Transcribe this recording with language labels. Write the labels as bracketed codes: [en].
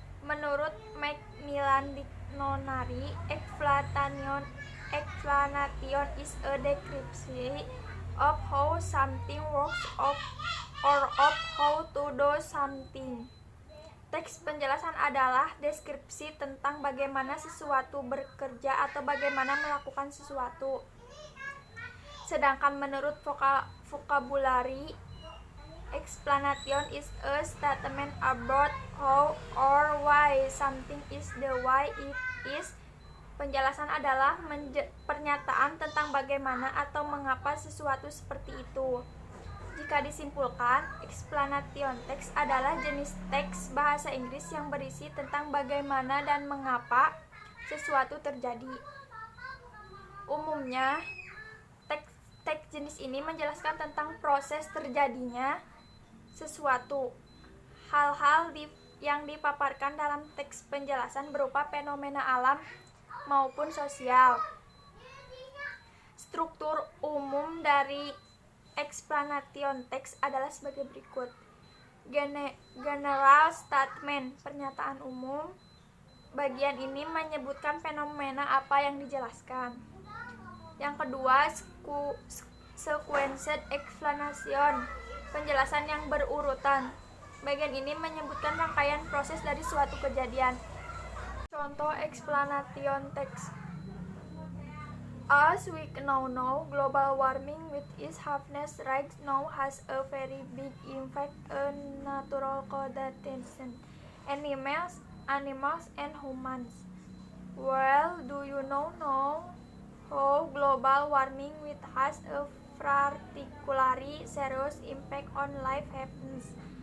[en] Menurut Macmillan Dictionary, explanation is a description of how something works or of how to do something. [id] Teks penjelasan adalah deskripsi tentang bagaimana sesuatu bekerja atau bagaimana melakukan sesuatu. Sedangkan menurut vocabulary, [en] explanation is a statement about how or why something is the way it is. [id] Penjelasan adalah pernyataan tentang bagaimana atau mengapa sesuatu seperti itu. Jika disimpulkan, explanation text adalah jenis teks bahasa Inggris yang berisi tentang bagaimana dan mengapa sesuatu terjadi. Umumnya, teks jenis ini menjelaskan tentang proses terjadinya sesuatu. Hal-hal yang dipaparkan dalam teks penjelasan berupa fenomena alam maupun sosial. Struktur umum dari explanation text adalah sebagai berikut. [en] General statement, [id] pernyataan umum. Bagian ini menyebutkan fenomena apa yang dijelaskan. Yang kedua, [en] sequenced explanation, [id] penjelasan yang berurutan. Bagian ini menyebutkan rangkaian proses dari suatu kejadian. Contoh explanation text. [en] As we now know, global warming with its harshness right now has a very big impact on natural conditions, animals and humans. Well, do you know how global warming with has a particularly serious impact on life happens?